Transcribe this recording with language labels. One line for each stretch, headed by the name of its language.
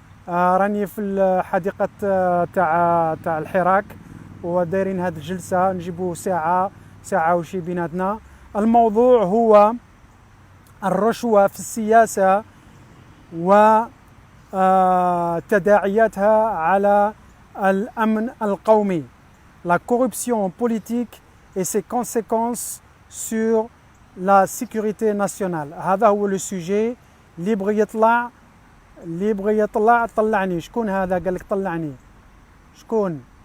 Arabic: راني في الحديقة تاع الحراك ودايرين هذه الجلسة، نجيبوا ساعة وشي بيناتنا. الموضوع هو الرشوة في السياسة وتداعياتها على الأمن القومي.
French: La corruption politique et ses conséquences sur la sécurité nationale.
Arabic: هذا هو لو سوجي. اللي يبغي يطلع طلعني. شكون هذا قال لك طلعني؟ شكون؟